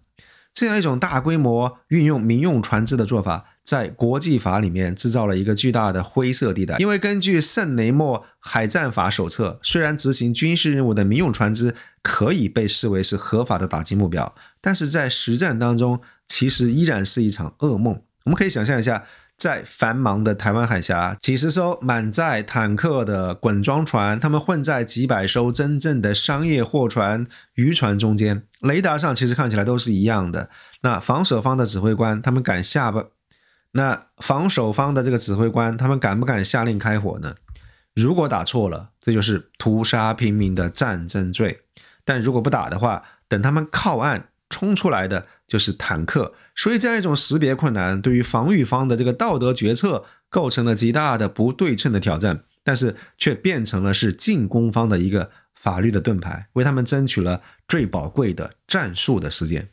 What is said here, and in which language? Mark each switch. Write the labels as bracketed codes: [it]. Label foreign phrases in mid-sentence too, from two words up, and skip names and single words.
[zh] 這樣一種大規模運用民用船只的做法，在國際法裡面制造了一個巨大的灰色地帶。因為根據聖雷默海戰法手冊，雖然執行軍事任務的民用船只可以被視為是合法的打擊目標，但是在實戰當中其實依然是一場噩夢。我們可以想象一下，在繁忙的台灣海峽，幾十艘滿載坦克的滾裝船，他們混在幾百艘真正的商業貨船、漁船中間，雷達上其實看起來都是一樣的。那防守方的指揮官，他們敢下不？那防守方的这个指揮官，他們敢不敢下令開火呢？如果打錯了，這就是屠殺平民的戰爭罪；但如果不打的話，等他們靠岸衝出來的就是坦克。所以這樣一種識別困難，對於防禦方的這個道德決策構成了極大的不對稱的挑戰，但是卻變成了是進攻方的一個法律的盾牌，為他們爭取了最寶貴的戰術的時間。